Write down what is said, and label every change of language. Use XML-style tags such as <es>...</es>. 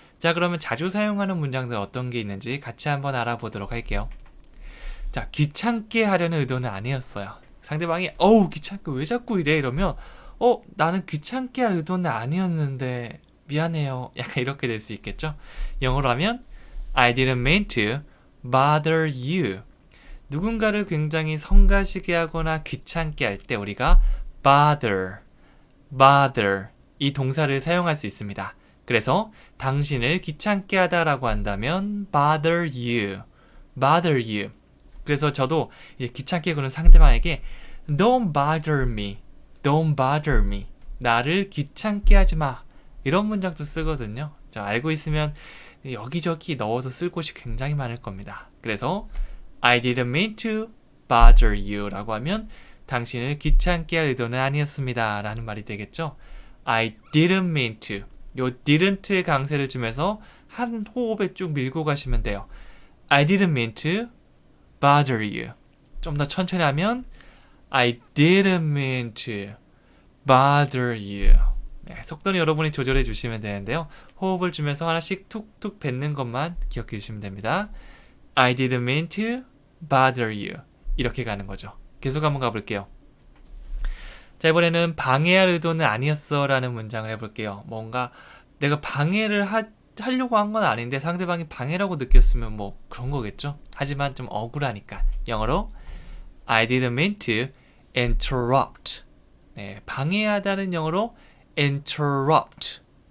<ko>자, 그러면 자주 사용하는 문장들 어떤 게 있는지 같이 한번 알아보도록 할게요. 자, 귀찮게 하려는 의도는 아니었어요. 상대방이 귀찮게 왜 자꾸 이래 이러면 나는 귀찮게 할 의도는 아니었는데 미안해요. 약간 이렇게 될 수 있겠죠? 영어로 하면</ko> <en>I didn't mean to bother you.</en> <ko>누군가를 굉장히 성가시게 하거나 귀찮게 할 때 우리가 bother 이 동사를 사용할 수 있습니다. 그래서 당신을 귀찮게 하다라고 한다면</ko> <en>bother you.</en> <ko>그래서 저도 귀찮게 구는 상대방에게</ko> <en>don't bother me.</en> <ko>나를 귀찮게 하지 마. 이런 문장도 쓰거든요. 자, 알고 있으면 여기저기 넣어서 쓸 곳이 굉장히 많을 겁니다. 그래서</ko> <en>I didn't mean to bother you</en> <ko>라고 하면 당신을 귀찮게 할 의도는 아니었습니다 라는 말이 되겠죠.</ko> <en>I didn't mean to.</en> <ko>요 didn't 강세를 주면서 한 호흡에 쭉 밀고 가시면 돼요.</ko> <en>I didn't mean to bother you.</en> <ko>좀 더 천천히 하면</ko> <en>I didn't mean to bother you.</en> <ko>네, 속도는 여러분이 조절해 주시면 되는데요. 호흡을 주면서 하나씩 툭툭 뱉는 것만 기억해 주시면 됩니다.</ko> <en>I didn't mean to bother you.</en> <ko>이렇게 가는 거죠. 계속 한번 가볼게요. 자, 이번에는 방해할 의도는 아니었어 라는 문장을 해볼게요. 뭔가 내가 방해를 하려고 한 건 아닌데 상대방이 방해라고 느꼈으면 그런 거겠죠. 하지만 좀 억울하니까 영어로</ko> <en>I didn't mean to interrupt.</en> <ko>네, 방해하다는 영어로 interrupt.</ko>